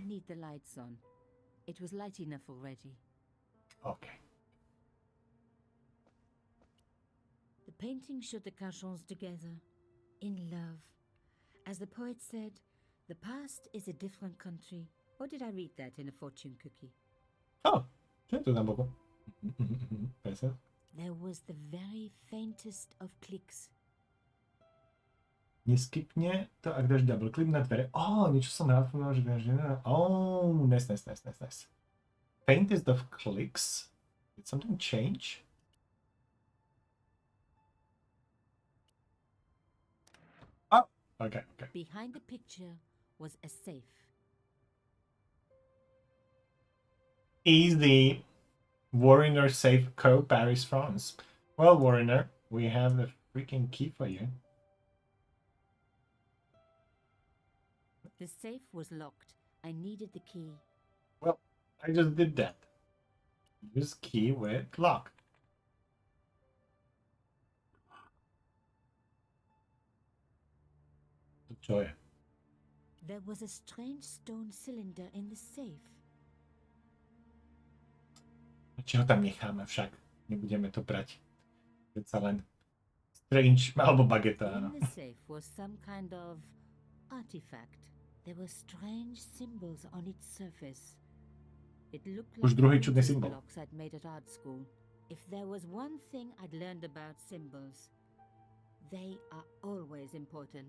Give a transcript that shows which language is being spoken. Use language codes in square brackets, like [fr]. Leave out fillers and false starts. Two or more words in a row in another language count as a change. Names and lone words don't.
[en] didn't need the lights on. It was light enough already. Okay. The painting showed the Cachons together, in love. As the poet said, the past is a different country. Or did I read that in a fortune cookie? [sk] Oh, čo je tu na boku? Presne. [en] There was the very faintest of clicks. [sk] Neskipne to, ak dáš [en] double click [sk] na dvere. Niečo som rád povedal, že dáš... [en] Nice. Faintest of clicks. Did something change? Okay. Behind the picture was a safe. Easy. Warrener Safe Co. Paris, France. Well, Warrener, we have the freaking key for you. The safe was locked. I needed the key. Well, I just did that. Use key with lock. [sk] Čo je? [en] There was a strange stone cylinder in the safe. [sk] Či ho tam necháme však? Nebudeme to brať. Predsa len strange, alebo bageta, áno. [en] In the safe was some kind of artifact. There were strange symbols on its surface. It looked [sk] Už [en] like [sk] druhý [en] the [sk] čudný [en] English symbol. blocks I'd made at art school. If there was one thing I'd learned about symbols, they are always important.